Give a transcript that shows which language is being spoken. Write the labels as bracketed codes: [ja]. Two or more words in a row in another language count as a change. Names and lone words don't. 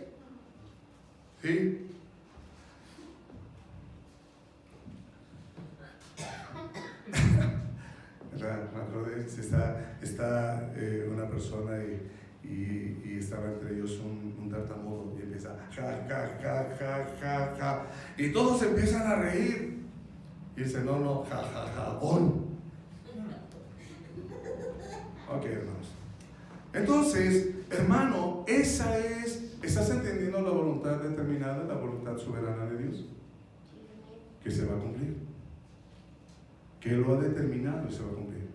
[es] ¿Sí? Está una persona y estaba entre ellos un tartamudo y empieza ja, ja, ja, ja, ja, ja, y todos empiezan a reír. Y dice, no, ja, ja, ja, on. Ok, hermanos. Entonces, hermano, ¿estás entendiendo la voluntad determinada, la voluntad soberana de Dios? Que se va a cumplir. Que Él lo ha determinado y se va a cumplir.